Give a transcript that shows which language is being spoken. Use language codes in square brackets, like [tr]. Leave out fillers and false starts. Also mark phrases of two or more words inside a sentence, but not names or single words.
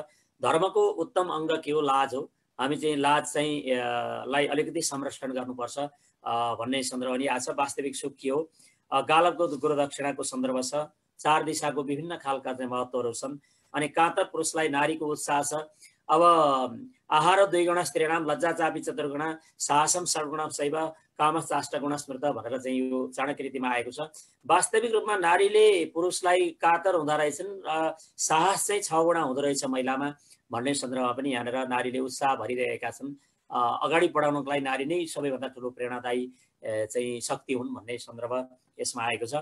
[ne] धर्मको उत्तम अङ्ग के हो? लाज हो। हामी चाहिँ लाज चाहिँ लाई अलिकति संरक्षण गर्नुपर्छ भन्ने सन्दर्भ पनि आएको छ। वास्तविक सुख के हो? गालबको गुरुदक्षिणाको सन्दर्भ छ। 4 दिशाको विभिन्न खालका चाहिँ महत्त्वहरू छन्। अनि कातर पुरुषलाई नारीको उत्साह छ। [sa] अब आहार 2 गुणा स्त्रीणाम लज्जा चापी चतुर्गुणा साहसम षड्गुणा शैव कामचाष्टगुणा स्मृत [ne] भनेर चाहिँ यो चाणक्य रीतिमा आएको छ। वास्तविक रूपमा नारीले पुरुषलाई कातर हुँदा रहेछन्, साहस चाहिँ 6 गुणा हुँदो रहेछ महिलामा भन्ने सन्दर्भमा पनि यहाँनिर नारीले उत्साह भरिरहेका छन्। अगाडि बढाउनको लागि नारी नै सबैभन्दा ठुलो प्रेरणादायी चाहिँ शक्ति हुन् भन्ने सन्दर्भ यसमा आएको छ।